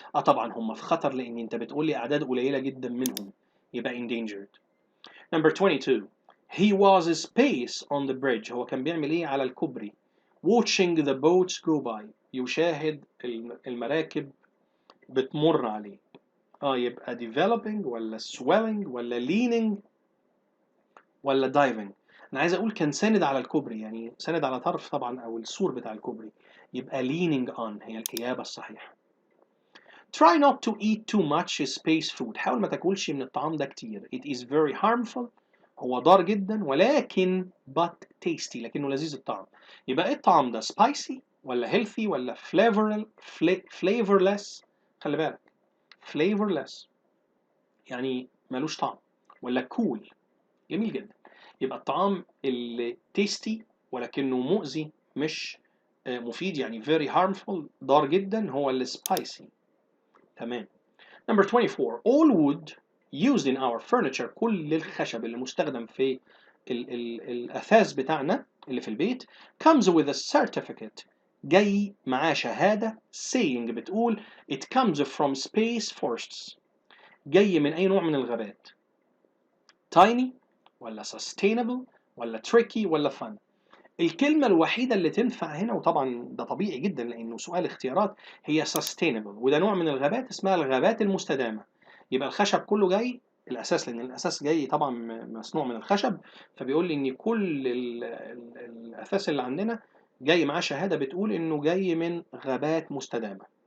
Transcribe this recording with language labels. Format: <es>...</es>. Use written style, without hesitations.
<ar>طبعا هم في خطر، لان انت بتقول لي اعداد قليلة جدا منهم، يبقى endangered.</ar> <en>Number 22. He was a space on the bridge.</en> <ar>هو كان بيعمل ايه على الكوبري؟</ar> <en>watching the boats go by،</en> <ar>يشاهد المراكب بتمر عليه. يبقى developing ولا swelling ولا leaning ولا diving؟ انا عايز اقول كان ساند على الكوبري، يعني ساند على طرف طبعا او السور بتاع الكوبري، يبقى</ar> <en>leaning on</en> <ar>هي الاجابه الصحيحه.</ar> <en>Try not to eat too much space food.</en> <ar>حاول ما تاكلش من الطعام ده كتير.</ar> <en>It is very harmful.</en> <ar>هو ضار جدا ولكن</ar> <en>but tasty،</en> <ar>لكنه لذيذ الطعم. يبقى ايه الطعام ده؟ spicy ولا healthy ولا flavorless؟ خلي بالك flavorless يعني ملوش طعم، ولا cool؟ جميل جدا. يبقى الطعام اللي tasty ولكنه مؤذي مش مفيد، يعني</ar> <en>very harmful</en> <ar>ضار جدا، هو اللي spicy. تمام.</ar> <en>Number 24. All wood used in our furniture.</en> <ar>كل الخشب اللي مستخدم في الأثاث بتاعنا اللي في البيت</ar> <en>comes with a certificate.</en> <ar>جاي معاه شهادة</ar> <en>saying</en> <ar>بتقول</ar> <en>it comes from space forests.</en> <ar>جاي من أي نوع من الغابات؟ tiny ولا sustainable ولا tricky ولا fun؟ الكلمة الوحيدة اللي تنفع هنا، وطبعا ده طبيعي جدا لأنه سؤال اختيارات، هي sustainable، وده نوع من الغابات اسمها الغابات المستدامة. يبقى الخشب كله جاي الأساس، لأن الأساس جاي طبعا مصنوع من الخشب، فبيقول لي إن كل الأساس اللي عندنا جاي معاه شهادة بتقول إنه جاي من غابات مستدامة.</ar>